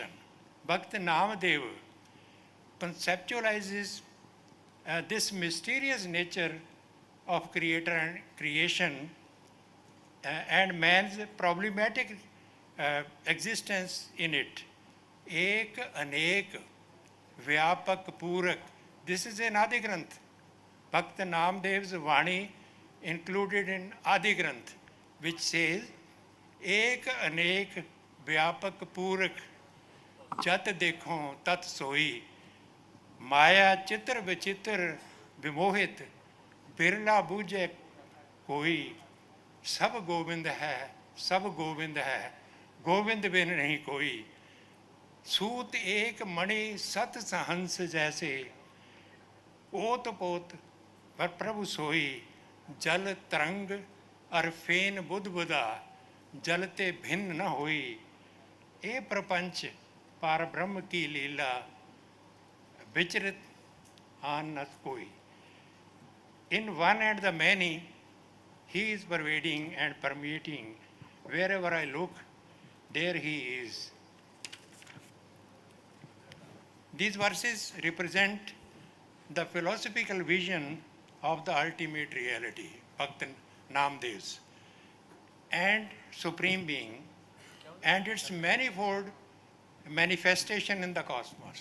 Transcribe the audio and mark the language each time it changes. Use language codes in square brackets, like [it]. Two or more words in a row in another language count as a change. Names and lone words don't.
[en] Bhakti Namadev conceptualizes this mysterious nature of creator and creation and man's problematic existence in it. [hi] एक अनेक व्यापक पूरक. [en] This is in Adi Granth. Bhakti Namadev's Vani included in Adi Granth, which says, [hi] एक अनेक व्यापक पूरक जत देखो तत सोई माया चित्र विचित्र विमोहित बिरला बूझे कोई सब गोविंद है गोविंद बिन नहीं कोई सूत एक मणि सत सहंस जैसे ओत पोत पर प्रभु सोई जल तरंग अर फेन बुध बुदा जलते भिन्न न होई ए प्रपंच पार ब्रह्म की लीला विचरित आन न कोई. [en] In one and the many, he is pervading and permeating. Wherever I look, there he is. These verses represent the philosophical vision of the ultimate reality, Bhakt Namdev's, and Supreme Being, and its manifold manifestation in the cosmos.